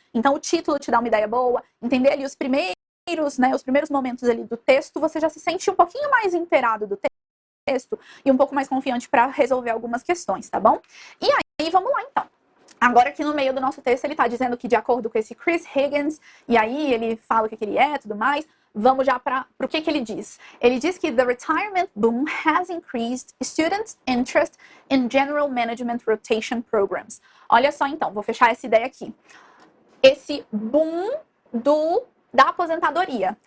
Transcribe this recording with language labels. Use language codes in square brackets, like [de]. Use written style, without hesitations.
[pt] Então o título te dá uma ideia boa, entender ali os primeiros momentos ali do texto, você já se sente um pouquinho mais inteirado do texto e um pouco mais confiante para resolver algumas questões, tá bom? E aí, vamos lá então. Agora aqui no meio do nosso texto ele está dizendo que de acordo com esse Chris Higgins, e aí ele fala o que ele é e tudo mais, vamos já para o que ele diz. Ele diz que [en] the retirement boom has increased students' interest in general management rotation programs. [pt] Olha só então, vou fechar essa ideia aqui. Esse boom da aposentadoria.